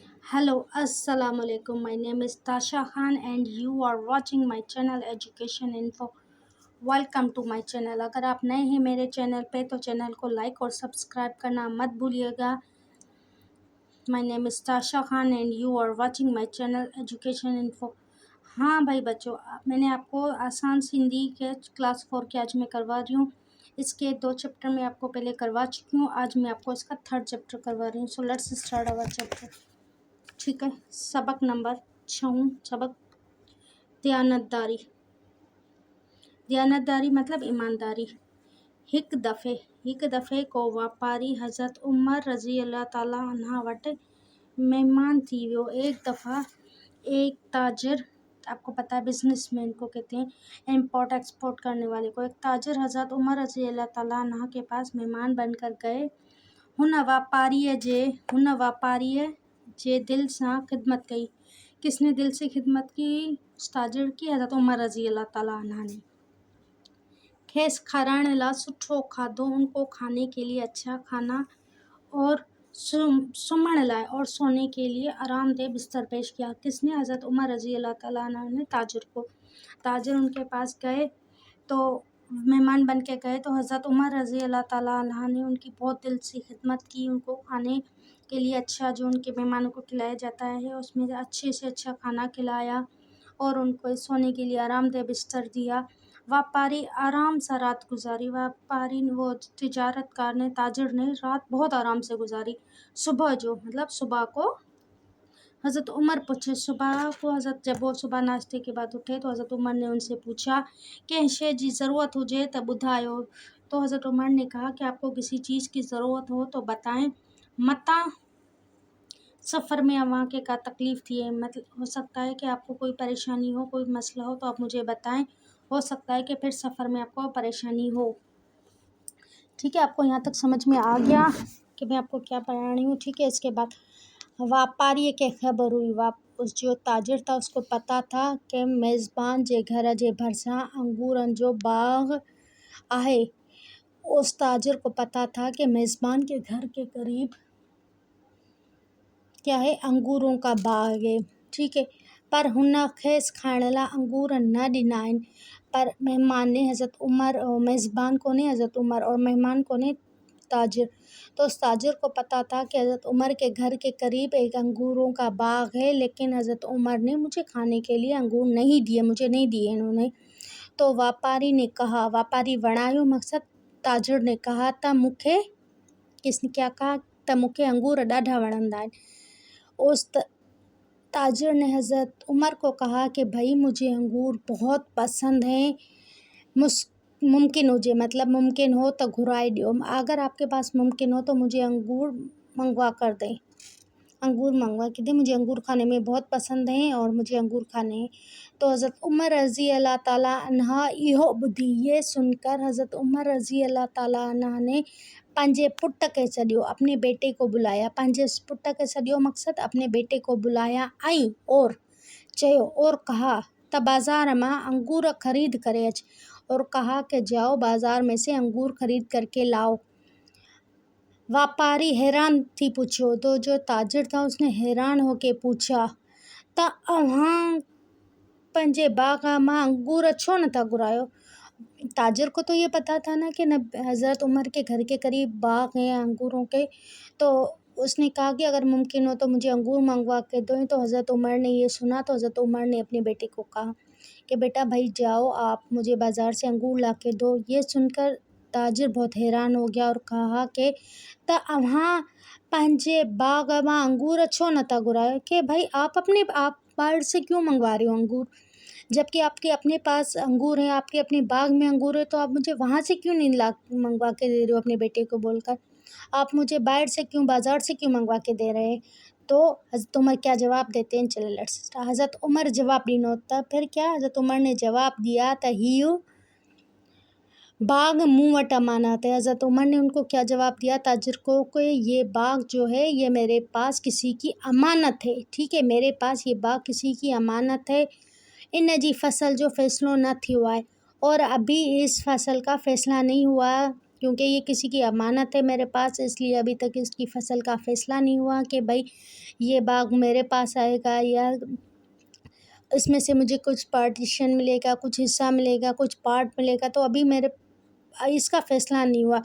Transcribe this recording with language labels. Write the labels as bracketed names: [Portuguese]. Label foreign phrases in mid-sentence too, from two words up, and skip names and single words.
[English] Hello, [Arabic] السلام عليكم. [English] My name is Tasha Khan and you are watching my channel Education Info. Welcome to my channel. [Urdu] اگر آپ نئے ہیں میرے چینل پہ تو چینل کو لائک اور سبسکرائب کرنا مت بھولیے گا. [English] My name is Tasha Khan and you are watching my channel Education Info. [Urdu] ہاں بھائی بچوں، میں نے آپ کو آسان سی ہندی کے کلاس 4 کے آج میں کروا رہی ہوں. اس کے 2 چیپٹر میں آپ کو پہلے کروا چکی ہوں۔ آج میں آپ کو اس کا 3rd چیپٹر کروا رہی ہوں. [English] So let's start our chapter. [Urdu] ٹھیک ہے، سبق نمبر 6 سبق دیانتداری. دیانتداری مطلب ایمانداری. [Sindhi] हिक दफ़े को वापारी हज़रत उमर [Arabic] رضي الله تعالى عنها [Sindhi] वटि महिमान थी वियो। [Urdu] ایک دفعہ ایک تاجر، آپ کو پتا ہے بزنس مین کو کہتے ہیں, [English] import export [Urdu] کرنے والے کو. ایک تاجر حضرت عمر [Arabic] رضي الله تعالى عنها [Urdu] کے پاس مہمان بن کر گئے. [Sindhi] हुन वापारीअ जे दिल सां ख़िदमत कई। [Urdu] کس نے دل سے خدمت کی? اس تاجر کی، حضرت عمر [Arabic] رضي الله تعالى عنها [Urdu] نے. [Sindhi] खेस खाराइण लाइ सुठो खाधो, [Urdu] ان کو کھانے کے لیے اچھا کھانا اور [Sindhi] सुम्हण लाइ [Urdu] اور سونے کے لیے آرام دہ بستر پیش کیا۔ کس نے? حضرت عمر [Arabic] رضي الله تعالى عنه [Urdu] نے تاجر کو۔ تاجر ان کے پاس گئے تو مہمان بن کے گئے تو حضرت عمر [Arabic] رضي الله تعالى عنه [Urdu] نے ان کی بہت دل سے خدمت کی. ان کو کھانے کے لیے اچھا جو ان کے مہمانوں کو کھلایا جاتا ہے اس میں اچھے سے اچھا کھانا کھلایا اور ان کو سونے کے لیے آرام دہ بستر دیا. بیوپاری آرام سے رات گزاری۔ بیوپاری وہ تجارت کار نے، تاجر نے رات بہت آرام سے گزاری. صبح کو حضرت عمر پوچھے، صبح کو حضرت جب وہ صبح ناشتے کے بعد اٹھے تو حضرت عمر نے ان سے پوچھا [Sindhi] कंहिं शइ जी ज़रूरत हुजे त ॿुधायो। [Urdu] تو حضرت عمر نے کہا کہ آپ کو کسی چیز کی ضرورت ہو تو بتائیں. [Sindhi] मता सफ़र में वहाँ के का तकलीफ़ थी है, [Urdu] مطلب ہو سکتا ہے کہ آپ کو کوئی پریشانی ہو، کوئی مسئلہ ہو تو آپ مجھے بتائیں. ہو سکتا ہے کہ پھر سفر میں آپ کو پریشانی ہو۔ ٹھیک ہے، آپ کو یہاں تک سمجھ میں آ گیا کہ میں آپ کو کیا پڑھا رہی ہوں. ٹھیک ہے، اس کے بعد [Sindhi] वापारी के ख़बर हुई। [Urdu] اس جو تاجر تھا اس کو پتا تھا کہ میزبان [Sindhi] जे घर जे भरिसां अंगूरनि जो बाग़ आहे। [Urdu] اس تاجر کو پتا تھا کہ میزبان کے گھر کے قریب کیا ہے، انگوروں کا باغ ہے. ٹھیک ہے, [Sindhi] पर हुन खेसि खाइण लाइ अंगूर न ॾिना आहिनि। [Urdu] پر مہمان نے حضرت عمر، میزبان کو نے حضرت عمر اور مہمان کو نے تاجر. تو اس تاجر کو پتا تھا کہ حضرت عمر کے گھر کے قریب ایک انگوروں کا باغ ہے، لیکن حضرت عمر نے مجھے کھانے کے لیے انگور نہیں دیے، مجھے نہیں دیے انہوں نے. تو بیوپاری نے کہا, [Sindhi] व्यापारी वणायो मक़सद, [Urdu] تاجر نے کہا [Sindhi] त मूंखे, [Urdu] کس نے کیا کہا? [Sindhi] त मूंखे अंगूर ॾाढा वणंदा आहिनि। [Urdu] اس تاجر نے حضرت عمر کو کہا کہ بھائی مجھے انگور بہت پسند ہیں, [Sindhi] मुमकिन हुजे, [Urdu] مطلب ممکن ہو تو [Sindhi] घुराए ॾियो। [Urdu] اگر آپ کے پاس ممکن ہو تو مجھے انگور منگوا کر دیں، انگور منگوا کے دیں، مجھے انگور کھانے میں بہت پسند ہیں اور مجھے انگور کھانے ہیں. [Sindhi] तो हज़रत उमर [Arabic] رضي الله تعالى عنها [Sindhi] इहो ॿुधी, [Urdu] یہ سن کر حضرت عمر [Arabic] رضي الله تعالى عنها [Urdu] نے [Sindhi] पंहिंजे पुट के सॾियो, [Urdu] اپنے بیٹے کو بلایا. [Sindhi] पंहिंजे पुट के सॾियो मक़सद [Urdu] اپنے بیٹے کو بلایا [Sindhi] ऐं और चयो [Urdu] اور کہا [Sindhi] त बाज़ार मां अंगूर खरीद करे अच, [Urdu] اور کہا کہ جاؤ بازار میں سے انگور خرید کر کے لاؤ. [Sindhi] व्यापारी हैरान थी पूछो, [Urdu] تو جو تاجر تھا اس نے حیران ہو کے پوچھا [Sindhi] त अव्हां पंहिंजे बाग़ मां अंगूर छो नथा घुरायो? [Urdu] تاجر کو تو یہ پتا تھا نا کہ حضرت عمر کے گھر کے قریب باغ ہیں انگوروں کے. تو اس نے کہا کہ اگر ممکن ہو تو مجھے انگور منگوا کے دو. تو حضرت عمر نے یہ سنا تو حضرت عمر نے اپنے بیٹے کو کہا کہ بیٹا بھائی جاؤ، آپ مجھے بازار سے انگور لا کے دو. یہ سن کر تاجر بہت حیران ہو گیا اور کہا کہ [Sindhi] त अव्हां पंहिंजे बाग मां अंगूर छो नथा घुरायो, [Urdu] کہ بھائی آپ باہر سے کیوں منگوا رہے ہو انگور، جبکہ آپ کے اپنے پاس انگور ہیں، آپ کے اپنے باغ میں انگور ہے، تو آپ مجھے وہاں سے کیوں نہیں لا منگوا کے دے رہے ہو? اپنے بیٹے کو بول کر آپ مجھے باہر سے کیوں، بازار سے کیوں منگوا کے دے رہے ہیں? تو حضرت عمر کیا جواب دیتے ہیں، چلو [English] let's start. [Sindhi] हज़रत उमर जवाब ॾिनो त [Urdu] پھر کیا, حضرت عمر نے جواب دیا [Sindhi] त हीउ बाग मूं वटि अमानत है। [Urdu] حضرت عمر نے ان کو کیا جواب دیا، تاجر کو، کہ یہ باغ جو ہے یہ میرے پاس کسی کی امانت ہے. ٹھیک ہے، میرے پاس یہ باغ کسی کی امانت ہے. [Sindhi] इन जी फसल जो फ़ैसिलो न थियो आहे [Urdu] اور ابھی اس فصل کا فیصلہ نہیں ہوا کیونکہ یہ کسی کی امانت ہے میرے پاس، اس لیے ابھی تک اس کی فصل کا فیصلہ نہیں ہوا کہ بھائی یہ باغ میرے پاس آئے گا یا اس میں سے مجھے کچھ پارٹیشن ملے گا، کچھ حصہ ملے گا، کچھ پارٹ ملے گا، تو ابھی اس کا فیصلہ نہیں ہوا۔